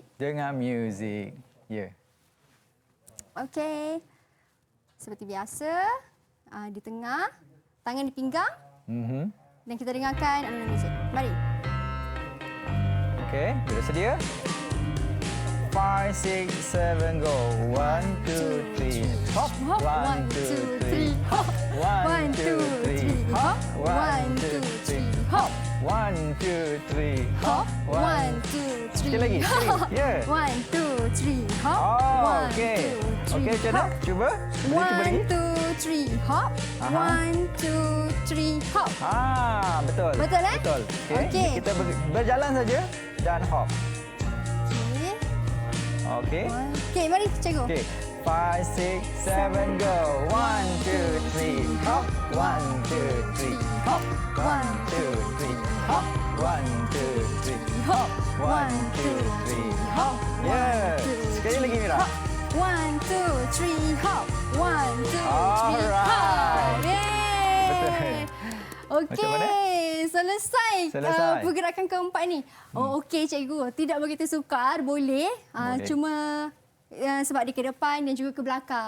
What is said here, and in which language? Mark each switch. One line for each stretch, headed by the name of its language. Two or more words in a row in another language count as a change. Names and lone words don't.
Malay: dengan muzik. Ya. Okey. Seperti biasa, di tengah, tangan di pinggang dan kita dengarkan alunan muzik. Mari. Okey, sudah sedia? 5, 6, 7, go. 1, 2, 3, hop. Hop. 1, 2, 3, hop. 1, 2, 3, hop. 1, 2, 3, hop. 1, 2, 3, Hop. hop. 1, 2, 3. Sekali lagi, sekali lagi. Ya. 1, 2, 3, hop. Oh, okey. 1, 2, 3, Okey, macam mana? hop. Cuba. Cuba lagi. 1, 2, 3, hop. Aha. 1, 2, 3, hop. Betul. Betul, eh? Betul. Okey. Okey. Kita berjalan saja dan hop. Okey. Okey. Okey, mari cikgu. Okey. 5, 6, 7, go. 1, 2, 3, hop. 1, 2, 3, hop. 1, 2, 3, hop. 1, 2, 3, hop. 1, 2, 3, hop. Ya. Sekali lagi, Mira. 1, 2, 3, hop. 1, 2, 3, Alright. hop. Yeay. Betul. Macam mana? Okey, selesai, Selesai. pergerakan keempat ni. Oh, okey cikgu. Tidak begitu sukar, boleh. Boleh. Cuma sebab dia ke depan dan juga ke belakang.